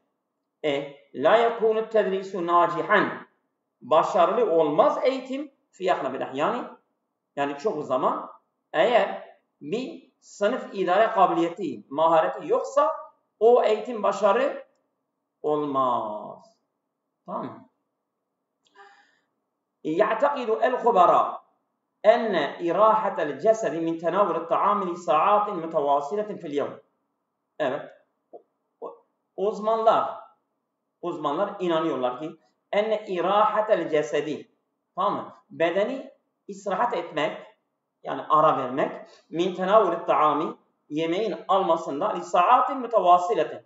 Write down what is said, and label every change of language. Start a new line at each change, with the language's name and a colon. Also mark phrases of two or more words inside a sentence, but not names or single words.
Arabic: لا يكون التدريس ناجحا.
Turkish: Başarılı olmaz eğitim
Arabic: في أغلب
Turkish: yani çoğu zaman eğer bir sınıf idare kabiliyeti, mahareti yoksa o eğitim başarı olmaz. Tamam mı?
Arabic: يعتقد الخبراء أن إراحة الجسد من تناول الطعام لساعات متواصلة في اليوم.
Turkish: Evet. Uzmanlar inanıyorlar ki
Arabic: أن إراحة الجسد,
Turkish: tamam mı? Bedeni istirahat etmek, yani ara vermek,
Arabic: من تناول الطعام,
Turkish: yemeğin almasında
Arabic: لساعات متواصلة.